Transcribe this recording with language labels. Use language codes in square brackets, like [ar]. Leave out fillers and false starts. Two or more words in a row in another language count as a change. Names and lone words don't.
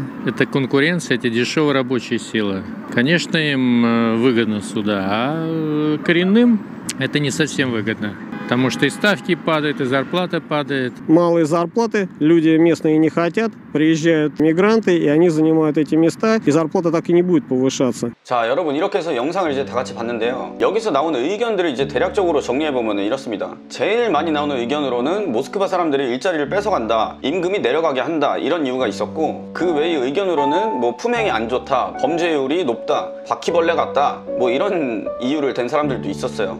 [ru] Это конкуренция, это дешевая рабочая сила. Конечно, им выгодно сюда, а коренным это не совсем выгодно. Потому что и ставки падают, и зарплата падает. Малые зарплаты, люди местные не хотят, приезжают мигранты, и они занимают эти места, и зарплата так и не будет повышаться. [ko] 자, 여러분 이렇게 해서 영상을 이제 다 같이 봤는데요. 여기서 나오는 의견들을 이제 대략적으로 정리해보면 이렇습니다. 제일 많이 나오는 의견으로는 모스크바 사람들이 일자리를 뺏어간다, 임금이 내려가게 한다, 이런 이유가 있었고, 그 외의 의견으로는 뭐 품행이 안 좋다, 범죄율이 높다, 바퀴벌레 같다, 뭐 이런 이유를 댄 사람들도 있었어요.